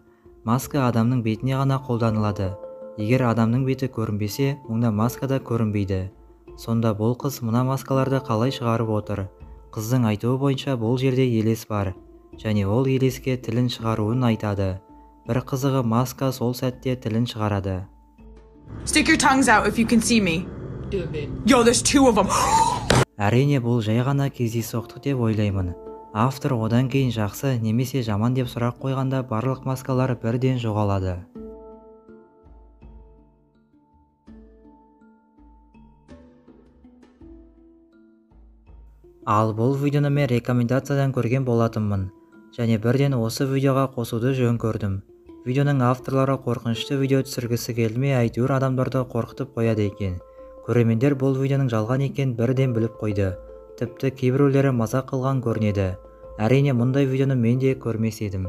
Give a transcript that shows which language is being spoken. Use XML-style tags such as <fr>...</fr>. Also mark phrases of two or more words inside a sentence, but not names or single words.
<kk>Маска адамның бетіне ғана қолданылады. Егер адамның беті көрінбесе, онда маска да көрінбейді. Сонда бұл қыз мына маскаларды қалай шығарып отыр? Қыздың айтуы бойынша бұл жерде елес бар. Және ол елеске тілін шығаруын айтады. Бір қызығы, маска сол сәтте тілін шығарады.</kk> <en>Stick your tongues out if you can see me. Yo, there's two of them.</en> <kk>Әрине бұл жай ғана кездейсоқтық деп ойлаймын. Автор одан кейін жақсы немесе жаман деп сұрақ қойғанда барлық маскалар бірден жоғалады. Ал бұл видеоны мен рекомендациядан көрген болатынмын, және бірден осы видеоға қосуды жөн көрдім. Видеоның авторлары қорқынышты видео түсіргісі келмей әйтеуір адамдарды қорқытып қояды екен. Көрермендер бұл видеоның жалған екенін бірден біліп қойды. Тіпті кейбіреулері мазақ қылған көрінеді. Әрине мұндай видеоны мен де көрмес едім.</kk>